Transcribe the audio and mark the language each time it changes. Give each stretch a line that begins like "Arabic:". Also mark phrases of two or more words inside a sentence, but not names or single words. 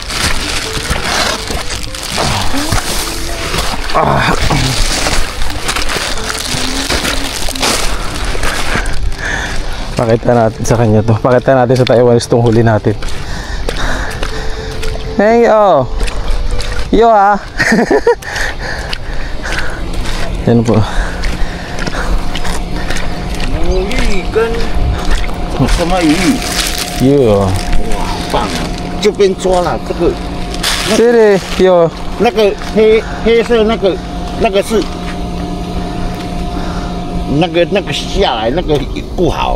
Filipino: Pakita natin sa kanya to. Pakita natin sa Taiwanese itong huli natin. Hey yo. Yo ah. Yan po. Yo.
Chinese: 棒，这边抓了这个，这里有那个黑色那个是那个下来那个不好，